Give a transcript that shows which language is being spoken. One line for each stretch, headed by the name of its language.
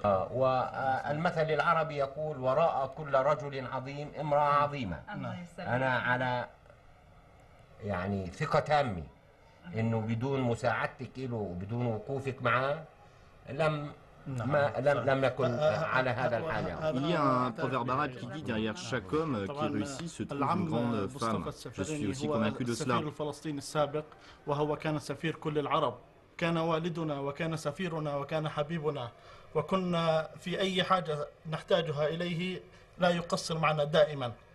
Arabic: والمثل العربي يقول وراء كل رجل عظيم امرأة عظيمة. أنا على يعني ثقة تامة إنه بدون مساعدتك له وبدون وقوفك معه لم نكن على هذا الحال.
French: Il y a un proverbe arabe qui dit derrière chaque homme qui réussit se trouve une grande femme. Je suis aussi convaincu de cela.
Arabic: السفير الفلسطيني السابق وهو كان سفير كل العرب، كان والدنا وكان سفيرنا وكان حبيبنا، وكنا في أي حاجة نحتاجها إليه لا يقصر معنا دائما.